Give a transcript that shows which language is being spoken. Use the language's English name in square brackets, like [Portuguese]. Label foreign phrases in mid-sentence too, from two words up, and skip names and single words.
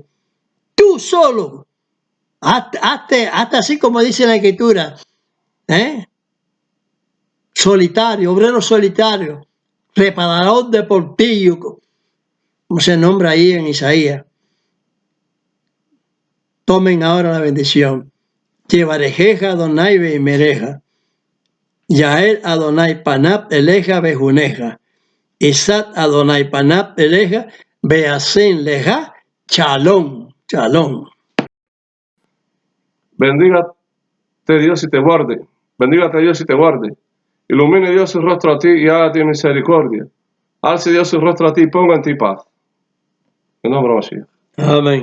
[Spanish] Tú solo, hazte así como dice la Escritura, solitario, obrero solitario, reparador de portillo, como se nombra ahí en Isaías. Tomen ahora la bendición. [Hebrew] יברכך אדוני וישמרך. יאר אדוני פניו אליך ויחנך. ישא אדוני פניו אליך וישם לך שלום. Shalom. [Spanish] Bendígate Dios y te guarde. Bendígate Dios y te guarde. Ilumine Dios su rostro a ti y hágate misericordia. Alce Dios su rostro a ti y ponga en ti paz. En nombre de Mashiach.